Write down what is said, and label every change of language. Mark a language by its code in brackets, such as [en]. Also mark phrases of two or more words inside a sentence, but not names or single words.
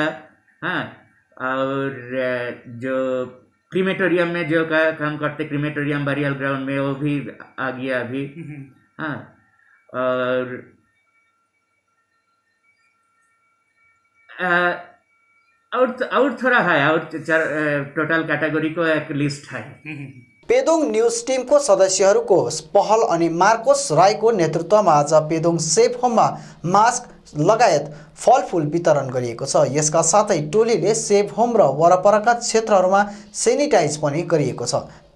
[hi] हाँ, और जो क्रीमेटोरियम में जो काम करते, क्रीमेटोरियम [en] burial ground [hi] में, वो भी आ गया अभी। हाँ, और थोड़ा है, और टोटल कैटेगरी को एक लिस्ट है। [ne] पेदोङ न्यूज टिमको सदस्यहरूको पहल अनि मार्कोस राईको नेतृत्वमा आज पेदोङ सेफ होममा मास्क लगायत फलफुल वितरण गरिएको छ। यसका साथै टोलीले सेफ होम र वरपरका क्षेत्रहरूमा सेनिटाइज पनि गरिएको छ।